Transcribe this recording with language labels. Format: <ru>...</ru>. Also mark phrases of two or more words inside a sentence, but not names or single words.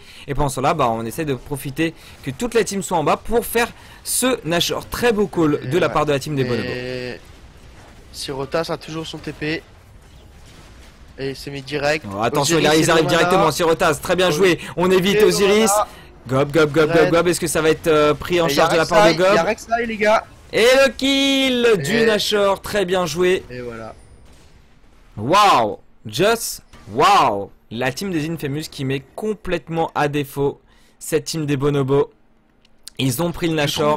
<fr>Et pendant cela, bah, on essaie de profiter que toute la team soit en bas pour faire ce Nashor. Très beau call de la part de la team des bonobos. Et Sirotas a toujours son TP. Et il s'est mis direct. Oh, attention, Osiris ils et arrivent Domana. directement, Sirotas, très bien joué. On évite Et Osiris. Domana. Gob, gob, gob, gob, gob. Est-ce que ça va être pris en Et il y a charge de la part de Rek'Sai, il y a Gob? Rek'Sai, les gars. Et le kill du Et- Nashor, très bien joué. Et voilà.</fr> <en>Wow, just wow.</en> <fr>La team des Infamous qui met complètement à défaut cette team des bonobos. Ils ont pris le Nashor.</fr>